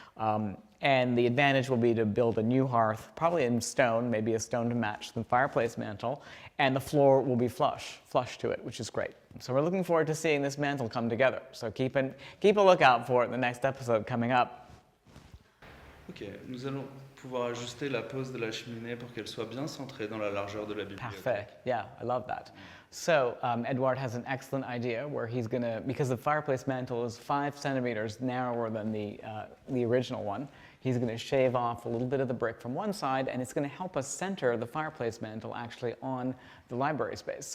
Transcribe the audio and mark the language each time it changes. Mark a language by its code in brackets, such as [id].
[en] And the advantage will be to build a new hearth, probably in stone, maybe a stone to match the fireplace mantle, and the floor will be flush to it, which is great. So we're looking forward to seeing this mantle come together. So keep a lookout for it in the next episode coming up. [fr] Ok, nous allons pouvoir ajuster la pose de la cheminée pour qu'elle soit bien centrée dans la largeur de la bibliothèque. Parfait. [en] Yeah, I love that. So Edouard has an excellent idea where he's going to, because the fireplace mantle is 5 centimeters narrower than the original one, he's going to shave off a little bit of the brick from one side, and it's going to help us center the fireplace mantle actually on the library space.